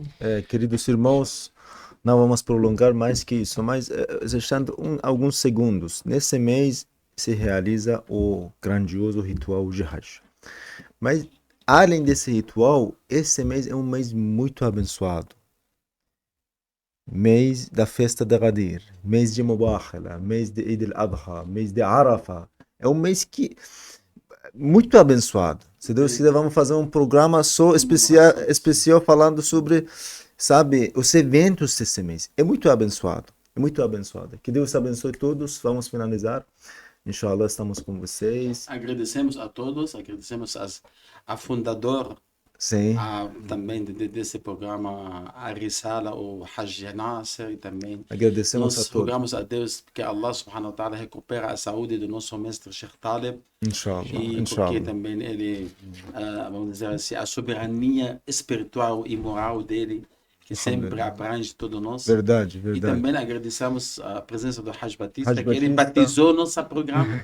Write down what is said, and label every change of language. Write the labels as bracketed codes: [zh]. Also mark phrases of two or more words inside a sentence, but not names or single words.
[pt] Queridos irmãos, não vamos prolongar mais que isso, mas deixando alguns segundos. Nesse mês se realiza o grandioso ritual de Hajj. Mas, além desse ritual, esse mês é um mês muito abençoado. Mês da festa de Ghadir, mês de Mubakhala, mês de Eid al-Adha, mês de Arafah. É um mês muito abençoado. Se Deus quiser, vamos fazer um programa só especial falando sobre, sabe, os eventos desse mês. É muito abençoado. É muito abençoado. Que Deus abençoe todos. Vamos finalizar. Inshallah, estamos com vocês. Agradecemos a todos, agradecemos a fundadora também desse programa, a Risala, o Hajj Nasser, e também agradecemos nós a todos. rogamos a Deus que [ar] الله سبحانه وتعالى [pt] recupere a saúde do nosso mestre Sheikh Taleb, Inshallah, e porque também ele, vamos dizer assim, a soberania espiritual e moral dele, que sempre abrange todos nós. Verdade. E também agradecemos a presença do Hajj Batista, que ele batizou nosso programa.